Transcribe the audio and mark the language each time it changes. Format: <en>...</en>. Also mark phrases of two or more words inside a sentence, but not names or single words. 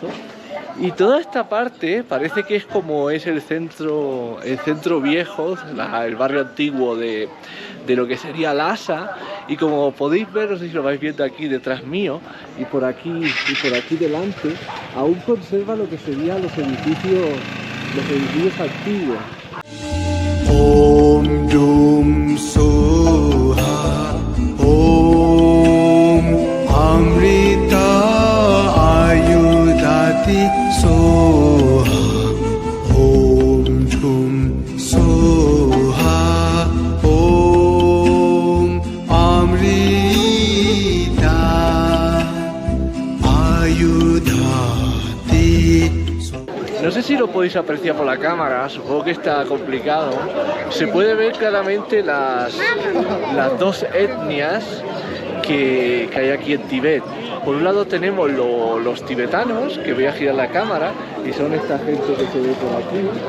<es>Y toda esta parte parece que es como es el centro viejo, el barrio antiguo de lo que sería Lhasa. Y como podéis ver, no sé si lo vais viendo aquí detrás mío, y por aquí delante, aún conserva lo que serían los edificios antiguos.</es> <sa>Om Dum Soha Om Amrita Ayudhati Soha Om Dum Soha Om Amrita Ayudhati.</sa> <es>No sé si lo podéis apreciar por la cámara, supongo que está complicado. Se puede ver claramente las dos etnias que hay aquí en Tibet. Por un lado tenemos los tibetanos, que voy a girar la cámara, y son esta gente que se ve por aquí.</es>